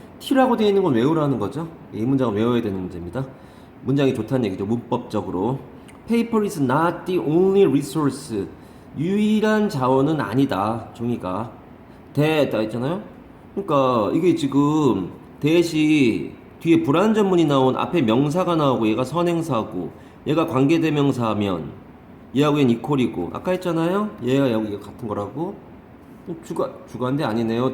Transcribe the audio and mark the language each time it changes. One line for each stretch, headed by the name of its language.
Korean: T라고 되어 있는 건 외우라는 거죠. 이 문장은 외워야 되는 문제입니다. 문장이 좋다는 얘기죠. 문법적으로.
English: Paper is not the only resource.
Korean: 유일한 자원은 아니다. 종이가. 대다 있잖아요. 그러니까 이게 지금 대시 뒤에 불완전문이 나온 앞에 명사가 나오고 얘가 선행사고 얘가 관계대명사면 얘하고 얘는 이퀄이고 아까 했잖아요. 얘가 여기 같은 거라고. 주관대 아니네요.